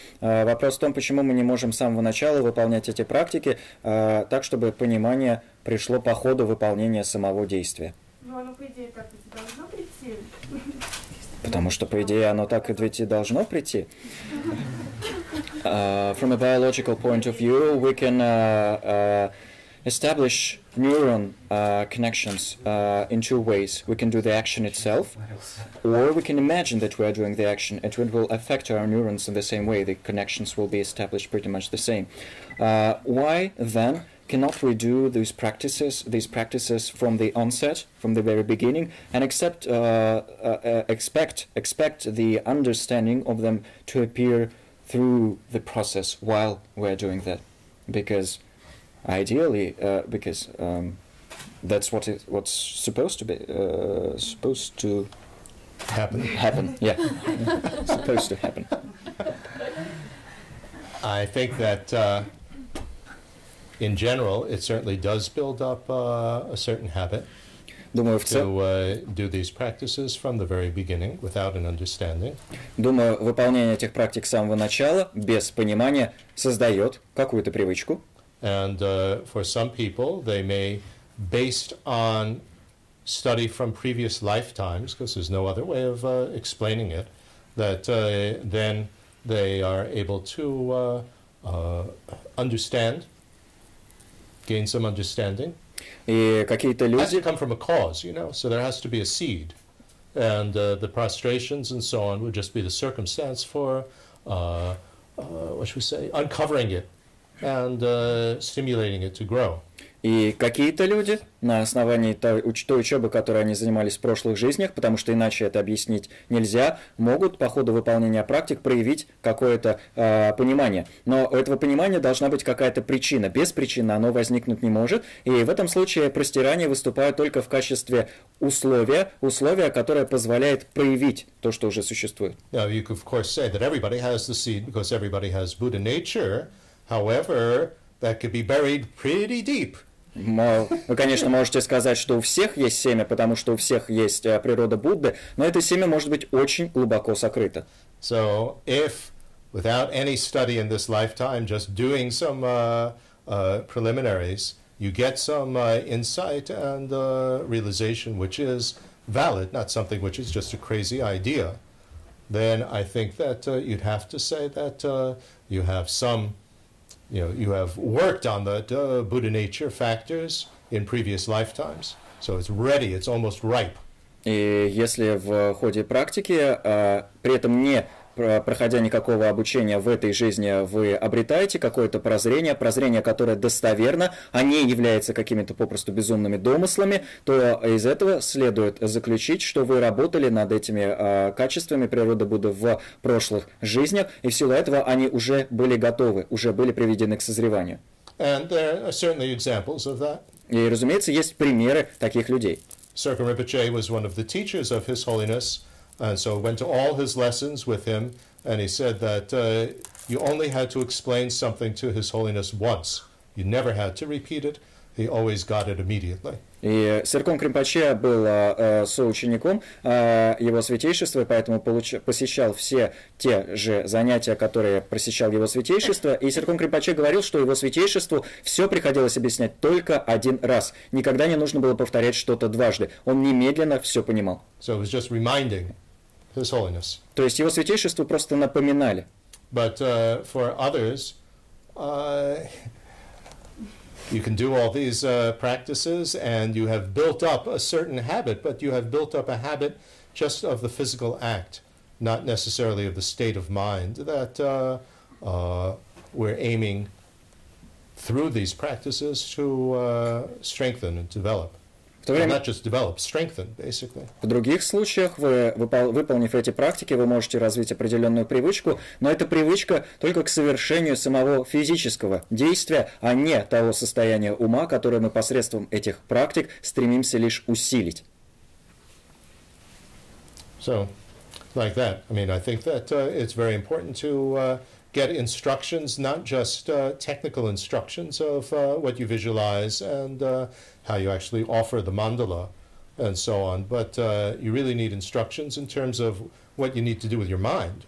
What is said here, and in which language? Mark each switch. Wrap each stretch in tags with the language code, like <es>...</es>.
<ru>Вопрос в том, почему мы не можем с самого начала выполнять эти практики так, чтобы понимание пришло по ходу выполнения самого действия. Ну, оно, по идее, так и должно прийти. Потому что, по идее, оно так ведь и должно прийти.</ru> <en>From a biological point of view, we can establish neuron connections in two ways. We can do the action itself, or we can imagine that we are doing the action, and it will affect our neurons in the same way. The connections will be established pretty much the same. Why, then, cannot we do these practices from the onset, from the very beginning, and expect the understanding of them to appear through the process while we're doing that? Because ideally, that's what's supposed to be supposed to happen. Yeah, supposed to happen. I think that in general, it certainly does build up a certain habit</en> <ru>Думаю,</ru> <en>to do these practices from the very beginning without an understanding.</en> <ru>Думаю, выполнение этих практик с самого начала, без понимания, создает какую-то привычку.</ru> <en>And for some people, they may, based on study from previous lifetimes, because there's no other way of explaining it, that then they are able to understand, gain some understanding.</en> <ru>И какие-то</ru> <en>It has to</en> <ru>люди...</ru> <en>come from a cause, so there has to be a seed. And the prostrations and so on would just be the circumstance for, what should we say, uncovering it and stimulating it to grow.</en> <ru>И какие-то люди на основании той учебы, которой они занимались в прошлых жизнях, потому что иначе это объяснить нельзя, могут по ходу выполнения практик проявить какое-то понимание. Но у этого понимания должна быть какая-то причина. Без причины оно возникнуть не может. И в этом случае простирание выступает только в качестве условия, которое позволяет проявить то, что уже существует.</ru> <en>Now, you could, of course, say that everybody has the seed because everybody has Buddha nature. However, that could be buried pretty deep.</en> <ru>Вы, конечно, можете сказать, что у всех есть семя, потому что у всех есть природа Будды, но это семя может быть очень глубоко сокрыто.</ru> <en>So, if without any study in this lifetime, just doing some preliminaries, you get some insight and realization which is valid, not something which is just a crazy idea, then I think that you'd have to say that you have some, you have worked on the Buddha nature factors in previous lifetimes. So it's ready, it's almost ripe.</en> <ru>И если в ходе практики, при этом не проходя никакого обучения в этой жизни, вы обретаете какое-то прозрение, которое достоверно, а не является какими-то попросту безумными домыслами, то из этого следует заключить, что вы работали над этими качествами природы Будды в прошлых жизнях, и в силу этого они уже были готовы, уже были приведены к созреванию.</ru> <en>And there are certainly examples of that.</en> <ru>И, разумеется, есть примеры таких людей.</ru> <en>Serkon Rinpoche was one of the teachers of His Holiness, and so went to all his lessons with him, and he said that you only had to explain something to His Holiness once. You never had to repeat it. He always got it immediately.</en> <ru>И Серкон Кринпоче был соучеником его святейшества, и поэтому посещал все те же занятия, которые посещал его святейшество. И Серкон Кринпоче говорил, что его святейшеству все приходилось объяснять только один раз. Никогда не нужно было повторять что-то дважды. Он немедленно все понимал.</ru> <en>So it was just reminding His Holiness.</en> <ru>То есть его святейшеству просто напоминали.</ru> <en>But for others, you can do all these practices and you have built up a certain habit, but you have built up a habit just of the physical act, not necessarily of the state of mind that we're aiming through these practices to strengthen and develop. Not just develop, strengthen, basically.</en> <ru>В других случаях, выполнив эти практики, вы можете развить определенную привычку, но эта привычка только к совершению самого физического действия, а не того состояния ума, которое мы посредством этих практик стремимся лишь усилить.</ru> <en>So, like that. I mean, I think that it's very important to get instructions, not just technical instructions of what you visualize and how you actually offer the mandala, and so on. But you really need instructions in terms of what you need to do with your mind.</en>